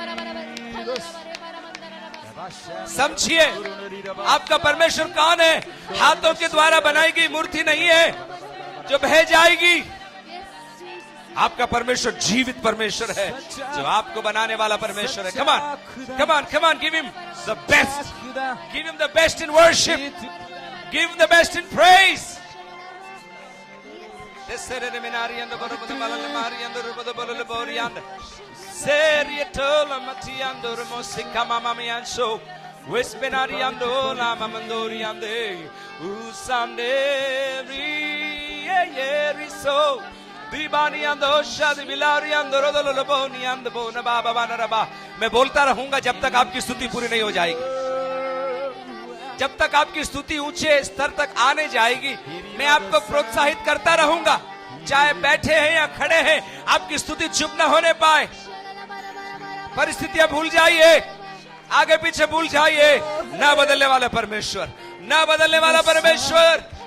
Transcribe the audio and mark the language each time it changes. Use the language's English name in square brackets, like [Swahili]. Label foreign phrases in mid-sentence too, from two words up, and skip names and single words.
[Hindi] समझिए आपका परमेश्वर कौन है? हाथों के द्वारा बनाई गई मूर्ति नहीं है जो बह जाएगी। आपका परमेश्वर जीवित परमेश्वर है, जो आपको बनाने वाला परमेश्वर है। [English] Come on, come on, come on, give him the best, give him the best in worship, give him the best in praise. Tesere minari ando boro boro balale mari ando boro boro bori ando. Serie tola mati ando musika mama mi anso. Wespenari ando la mamandori ande. Usande ri so. दीवानी अंदो शादी बिलारी अंदो रोदलो लोबोनी अंदो बोना बाबा बाना रबा [Hindi] मैं बोलता रहूंगा जब तक आपकी स्तुति पूरी नहीं हो जाएगी जब तक आपकी स्तुति ऊंचे स्तर तक आने जाएगी मैं आपको प्रोत्साहित करता रहूंगा चाहे बैठे हैं या खड़े हैं आपकी स्तुति चुप न होने पाए परिस्थितियां भूल जाइए आगे पीछे भूल जाइए ना बदलने वाला परमेश्वर ना बदलने वाला परमेश्वर